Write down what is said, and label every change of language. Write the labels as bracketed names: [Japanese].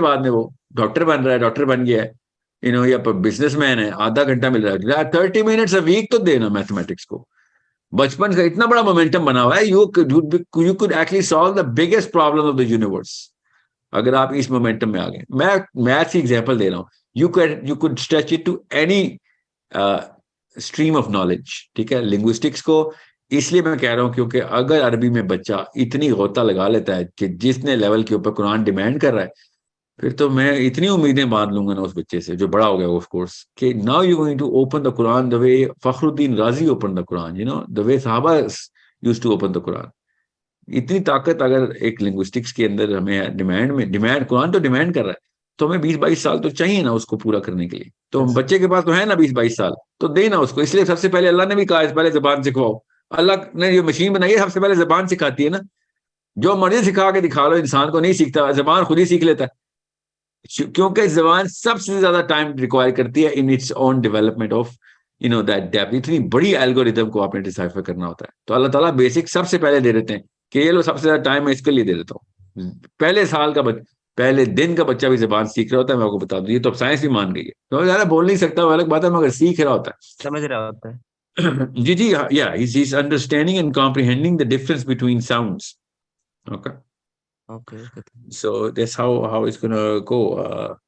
[Urdu] بعد میں وہ ڈاکٹر بن رہا ہے, ڈاکٹر بن گیا ہے, یا بزنس مین ہے, آدھا گھنٹہ مل رہا ہے, 30 منٹس اے ویک تو دینا میتھمیٹکس کو. بچپن کا اتنا بڑا مومنٹم بنا ہوا ہے, [English] you could actually solve the biggest problem of the universe [Urdu] اگر آپ اس مومنٹم میں آ گئے. میں میتھس کی ایگزامپل دے رہا ہوں. [English] you could stretch it to any stream of knowledge, [Urdu] ٹھیک ہے. لنگوسٹکس کو اس لیے میں کہہ رہا ہوں کیونکہ اگر عربی میں بچہ اتنی غوطہ لگا لیتا ہے کہ جس نے لیول کے اوپر قرآن ڈیمانڈ کر رہا ہے, پھر تو میں اتنی امیدیں باندھ لوں گا نا اس بچے سے جو بڑا ہو گیا آف کورس, کہ [English] now you're going to open the Quran [Urdu] the way فخر الدین رازی opened the Quran, the way صحابہ used to open the Quran. اتنی طاقت اگر ایک لنگوسٹکس کے اندر ہمیں ڈیمانڈ قرآن تو ڈیمانڈ کر رہا ہے, تو ہمیں 20-22 سال تو چاہیے نا اس کو پورا کرنے کے لیے. تو بچے کے پاس تو ہے نا 20-22 سال, تو دینا اس کو. اس لیے سب سے پہلے اللہ نے بھی کہا پہلے زبان سکھواؤ. اللہ نے جو مشین بنائی ہے سب سے پہلے زبان سکھاتی ہے نا. جو مرضی سکھا کے دکھا لو, انسان کو نہیں سیکھتا, زبان خود ہی سیکھ لیتا ہے, کیونکہ زبان سب سے زیادہ ٹائم ریکوائر کرتی ہے [English] In its own development of that depth. [Urdu] اتنی بڑی الگوریتم کو آپ نے ڈیسائفر کرنا ہوتا ہے, تو اللہ تعالیٰ بیسک سب سے پہلے دے دیتے ہیں کہ یہ لو سب سے زیادہ ٹائم میں اس کے لیے دے دیتا ہوں. پہلے سال کا پہلے دن کا بچہ بھی زبان سیکھ رہا ہوتا ہے, میں آپ کو بتا دوں. یہ تو اب سائنس بھی مان گئی ہے, تو زیادہ بول نہیں سکتا وہ الگ بات ہے, مگر سیکھ رہا ہوتا ہے. سمجھ رہا ہوتا ہے. [English] Gigi, yeah, he's understanding and comprehending the difference between sounds. Okay. Okay. So that's how it's gonna go.